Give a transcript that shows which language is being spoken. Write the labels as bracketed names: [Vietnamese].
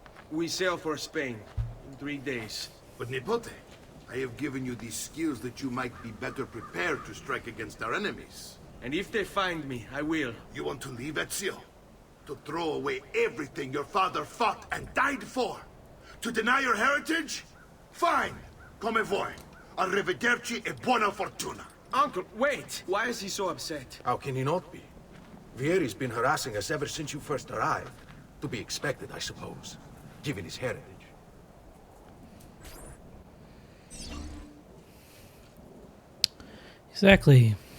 [English] We sail for Spain in 3 days. But Nipote, I have given you these skills that you might be better prepared to strike against our enemies. And if they find me, I will. You want to leave, Ezio? To throw away everything your father fought and died for? To deny your heritage? Fine. [Italian] Come vuoi. Arrivederci e buona fortuna. [English] Uncle, wait! Why is he so upset? How can he not be? Vieri's been harassing us ever since you first arrived. To be expected, I suppose, given his heritage. Exactly.